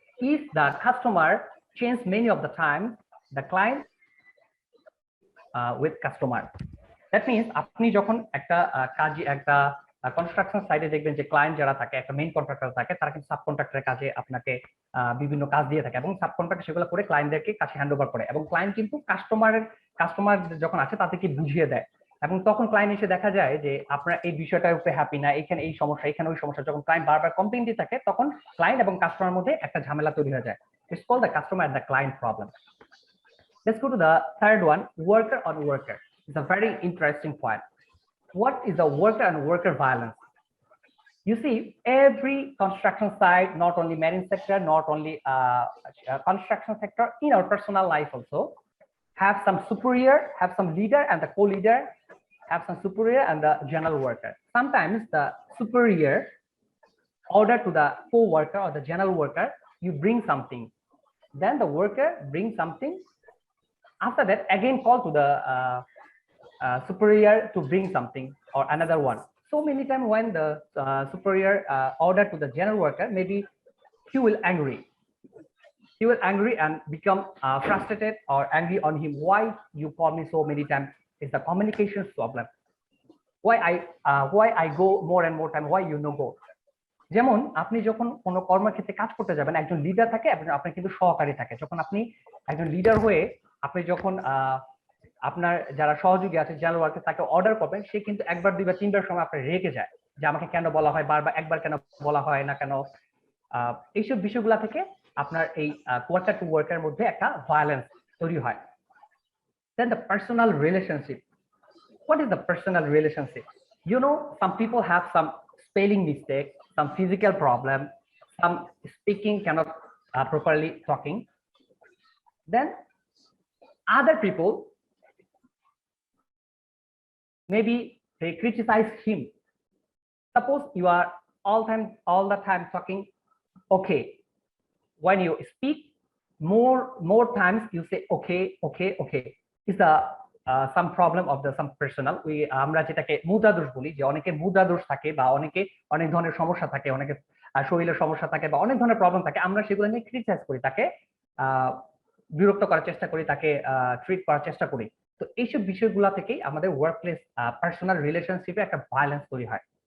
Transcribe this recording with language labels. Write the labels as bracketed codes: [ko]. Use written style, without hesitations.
[en] If the customer change many of the time, the client with customer, that means [bn] আপনি যখন একটা কাজে একটা কনস্ট্রাকশন সাইটে দেখবেন যে ক্লায়েন্ট যারা থাকে, একটা মেইন কন্ট্রাক্টর থাকে, তারা কিন্তু সাব কন্ট্রাক্টরের কাজে আপনাকে বিভিন্ন কাজ দিয়ে থাকে এবং সাব কন্ট্রাক্টর সেগুলো করে ক্লায়েন্টদেরকে কাছে হ্যান্ড ওভার করে, এবং ক্লায়েন্ট কিন্তু কাস্টমার যখন আছে তাদেরকে বুঝিয়ে দেয়, এবং তখন ক্লায়েন্ট এসে দেখা যায় যে আপনার এই বিষয়টার উপরে হ্যাপি না, এখানে এই সমস্যা, এখানে ওই সমস্যা, যখন ক্লায়েন্ট বারবার কমপ্লেইন দিয়ে থাকে, তখন ক্লায়েন্ট এবং কাস্টমার মধ্যে একটা ঝামেলা তৈরি হয়ে যায়। [en] It's called the customer and the client problem. Let's go to the third one, worker on worker. It's a very interesting point. What is the worker and worker violence? You see, every construction site, not only marine sector, not only construction sector, in our personal life also, have some superior, have some leader, and the co-leader have some superior and the general worker. Sometimes the superior order to the co-worker or the general worker, you bring something, then the worker brings something. After that, again call to the superior to bring something or another one. So many times when the superior order to the general worker, maybe he will angry. He will angry and become frustrated or angry on him. Why you call me so many times? It's the communication problem. Why I go more and more time? Why you no go? [bn] যেমন আপনি যখন কোনো কর্মক্ষেত্রে কাজ করতে যাবেন, একজন leader থাকে এবং আপনার কিন্তু সহকারী থাকে। যখন আপনি একজন লিডার হয়ে আপনি যখন আপনার যারা সহযোগী আছে জেনারেল ওয়ার্কার তাকে অর্ডার করবেন, সে কিন্তু একবার দুইবার তিনবার সময় আপনার রেগে যায় যে আমাকে কেন বলা হয়, বারবার একবার কেন বলা হয় না কেন। এইসব বিষয়গুলা থেকে আপনার এই কোয়ার্টার টু ওয়ার্কার মধ্যে একটা ভায়োলেন্স তৈরি হয়। [en] Then the personal relationship. What is the personal relationship? You know, some people have some spelling mistake, some physical problem, some speaking cannot properly talking. Then other people, maybe they criticize him. Suppose you are all the time talking okay. When you speak, more times you say okay. Is the some problem of the some personal. [bn] আমরা যেটাকে মুদ্রা দোষ বলি, যে অনেকে মুদ্রা দোষ থাকে বা অনেকে অনেক ধরনের সমস্যা থাকে, অনেকে শরীরের সমস্যা থাকে বা অনেক ধরনের প্রবলেম থাকে, আমরা সেগুলো নিয়ে ক্রিটিসাইজ করি, তাকে বিরক্ত করার চেষ্টা করি, তাকে ট্রিট করার চেষ্টা করি। তো এইসব বিষয়গুলো থেকেই আমাদের ওয়ার্ক প্লেস পার্সোনাল রিলেশনশিপে একটা ভায়োলেন্স তৈরি হয়।